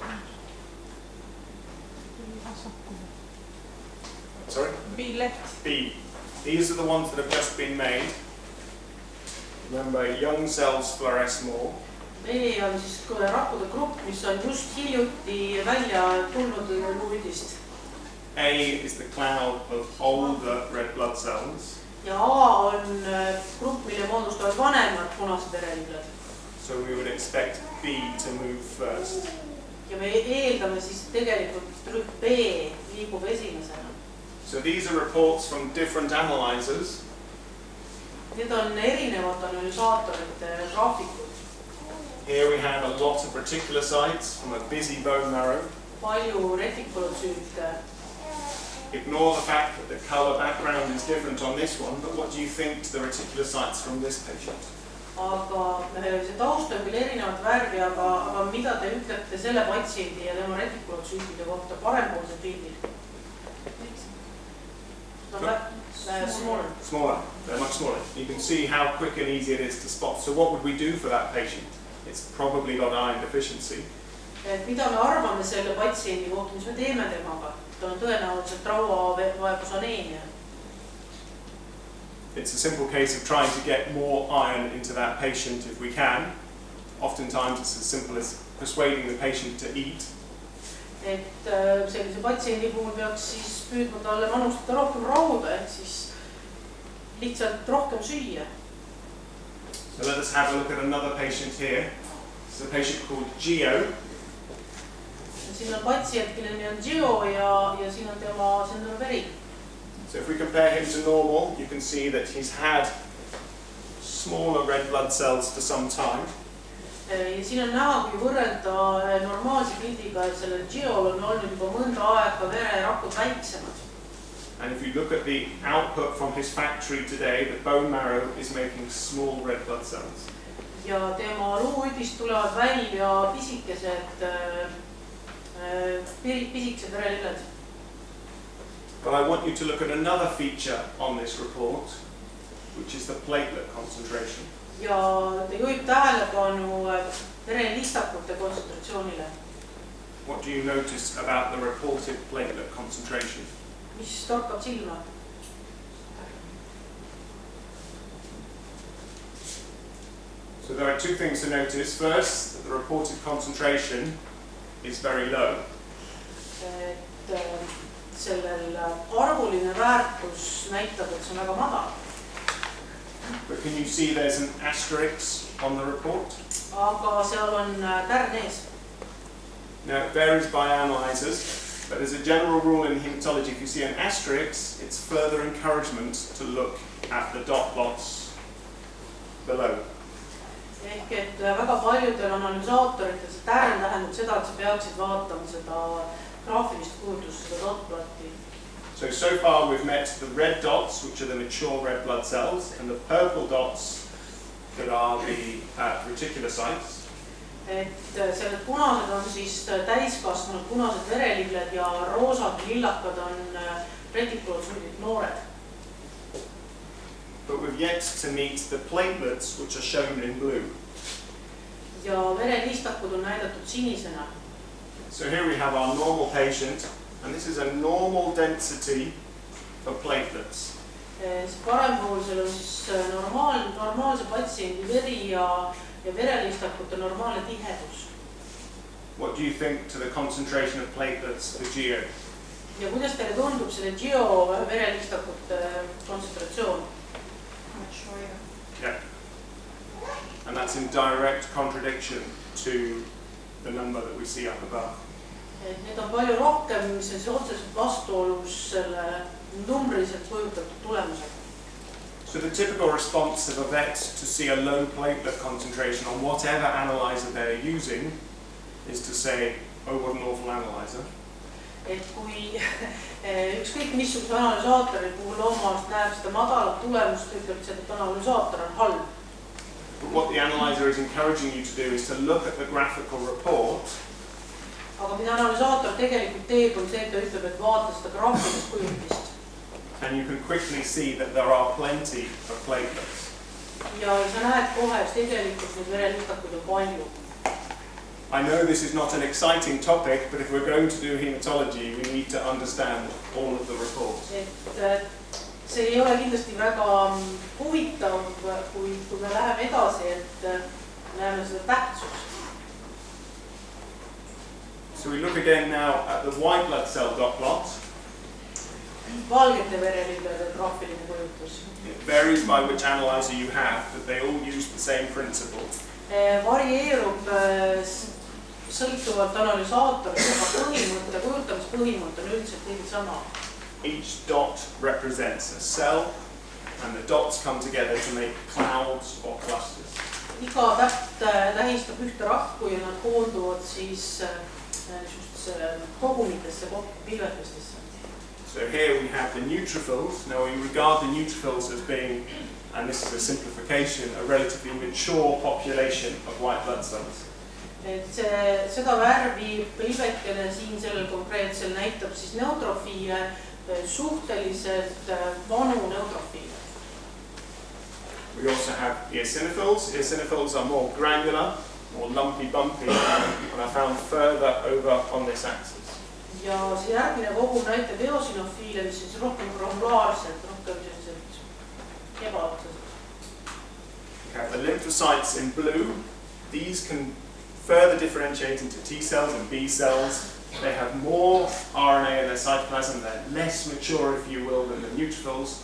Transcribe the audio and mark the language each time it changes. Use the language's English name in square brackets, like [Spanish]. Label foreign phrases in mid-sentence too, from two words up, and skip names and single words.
[English] Sorry? B left. B. These are the ones that have just been made. Remember, young cells fluoresce more. [Estonian] B on siis rakkude grupp, mis on just hiljuti välja tulnud luuidist. [English] A is the cloud of older red blood cells. [Estonian] Ja A on grupp, mille moodustavad vanemad punased verelibled. [English] So we would expect B to move first. [Estonian] Ja me eeldame siis tegelikult rühm B liigub esimesena. [English] So these are reports from different analyzers. [Estonian] Need on erinevad analüsaatorite graafikud. [English] Here we have a lot of reticulocytes from a busy bone marrow. [Estonian] Palju retikulotsüüte. [English] Ignore the fact that the color background is different on this one, but what do you think to the reticulocytes from this patient? [Estonian] Aga see taust on küll erinevat värvi, aga mida te ütlete selle patsiendi ja tema retikulotsüütide kohta parempoolsed pildid? [English] Smaller. Smaller. They're much smaller. You can see how quick and easy it is to spot. So what would we do for that patient? It's probably got iron deficiency. [Estonian] Mida me arvame selle patsiendi kohta, mis me teeme temaga? Ta on tõenäoliselt rauavaegus aneemia. [English] It's a simple case of trying to get more iron into that patient if we can. Oftentimes it's as simple as persuading the patient to eat. [Estonian] Et sellise patsiendi puhul peaks siis püüdma talle manustada rohkem rauda, ehk siis lihtsalt rohkem süüa. [English] So let us have a look at another patient here. This is a patient called Gio. [Estonian] Siin on patsient, kelle nimi on Gio ja siin on tema veri. [English] So if we compare him to normal, you can see that he's had smaller red blood cells for some time. [Estonian] Ja siin on näha, kui võrrelda normaalse pildiga, et sellel Giol on olnud juba mõnda aega vererakud väiksemad. [English] And if you look at the output from his factory today, the bone marrow is making small red blood cells. [Estonian] Ja tema luuüdist tulevad välja pisikesed verelibled. [English] But I want you to look at another feature on this report, which is the platelet concentration. [Estonian] Ja ta juhib tähelepanu verelistakute kontsentratsioonile. [English] What do you notice about the reported platelet concentration? [Estonian] Mis torkab silma? [English] So there are two things to notice. First, that the reported concentration is very low. [Estonian] Sellel arvuline väärtus näitab, et see on väga madal. [English] But can you see there's an asterisk on the report? [Estonian] Aga seal on tärn ees. [English] Now it varies by analyzers, but there's a general rule in hematology. If you see an asterisk, it's further encouragement to look at the dot plots below. [Estonian] Ehk et väga paljudel analüsaatoritel see tärn tähendab seda, et sa peaksid vaatama seda graafilist kujutust, seda dotplotti. [English] So far we've met the red dots, which are the mature red blood cells, and the purple dots that are the reticulocytes. [Estonian] Et selled punased on siis täiskasvanud punased verelibled ja roosad lillakad on retikulotsüüdid noored. [English] But we've yet to meet the platelets, which are shown in blue. [Estonian] Ja verelistakud on näidatud sinisena. [English] So here we have our normal patient, and this is a normal density of platelets. [Estonian] Parempoolsel on siis normaalse patsiendi veri ja verelistakute normaalne tihedus. [English] What do you think to the concentration of platelets for Gio? [Estonian] Ja kuidas teile tundub selle Gio verelistakute kontsentratsioon? [English] Yeah. And that's in direct contradiction to the number that we see up above. [Estonian] Need on palju rohkem, mis on siis otseselt vastuolus selle numbriliselt kujutatud tulemusega. [English] So the typical response of a vet to see a low platelet concentration on whatever analyzer they're using is to say, oh, what an awful analyzer. [Estonian] Et kui ükskõik missuguse analüsaatori puhul loomast näeb seda madalat tulemust, ütleb, et analüsaator on halb. [English] But what the analyzer is encouraging you to do is to look at the graphical report. [Estonian] Aga mida analüsaator tegelikult teeb, on see, et ta ütleb, et vaata seda graafilist kujutist. [English] And you can quickly see that there are plenty of platelets. [Estonian] Ja sa näed kohe, et tegelikult need verelükakud on palju. [English] I know this is not an exciting topic, but if we're going to do hematology, we need to understand all of the reports. [Estonian] Et see ei ole kindlasti väga huvitav, kui me läheme edasi, et näeme seda tähtsust. [English] So we look again now at the white blood cell dot plot. [Estonian] Valgete verelükkade graafiline kujutus. [English] It varies by which analyzer you have, but they all use the same principle. [Estonian] Varieerub sõltuvalt analüsaatorist, aga põhimõte, kujutamispõhimõte on üldiselt kõige sama. [English] Each dot represents a cell, and the dots come together to make clouds or clusters. [Estonian] Iga täht tähistab ühte rakku ja nad koonduvad siis kogumitesse, pilvetustesse. [English] So here we have the neutrophils. Now we regard the neutrophils as being, and this is a simplification, a relatively mature population of white blood cells. [Estonian] Et seda värvi pilvekene siin sellel konkreetsel näitab siis neutrofiile, suhteliselt vanu neutrofiile. [English] We also have eosinophils. Eosinophils are more granular, more lumpy, bumpy, and are found further over on this axis. [Estonian] Ja see järgmine kogum näitab eosinofiile, mis siis rohkem granulaarsed, rohkem sellised ebaotsesed. [English] We have the lymphocytes in blue. These can further differentiate into T cells and B cells. They have more RNA in their cytoplasm. They're less mature, if you will, than the neutrophils.